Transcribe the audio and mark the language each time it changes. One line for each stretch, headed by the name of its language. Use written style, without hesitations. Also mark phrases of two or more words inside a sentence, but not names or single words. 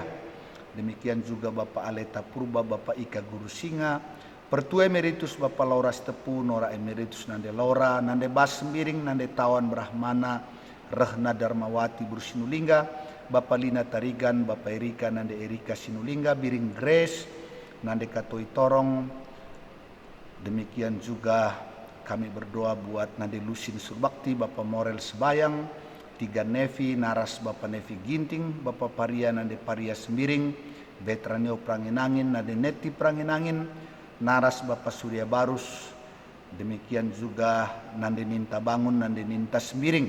Indonesian: Demikian juga Bapak Aleta Purba, Bapak Ika Guru Singa, Pertua Emeritus Bapak Laura Stepu, Nora Emeritus Nande Laura, Nande Bas Sembiring, Nande Tawan Brahmana, Rehna Darmawati Buru Sinulingga, Bapak Lina Tarigan, Bapak Erika Nande Erika Sinulingga, Biring Grace, Nande Katoi Torong. Demikian juga kami berdoa buat Nande Lusin Surbakti, Bapak Morel Sebayang, Tiga Nevi, Naras Bapak Nevi Ginting, Bapak Paria Nande Paria Sembiring, Betranio Pranginangin, Nande Neti Pranginangin, Naras Bapak Surya Barus. Demikian juga Nande Ninta Bangun, Nande Ninta Sembiring.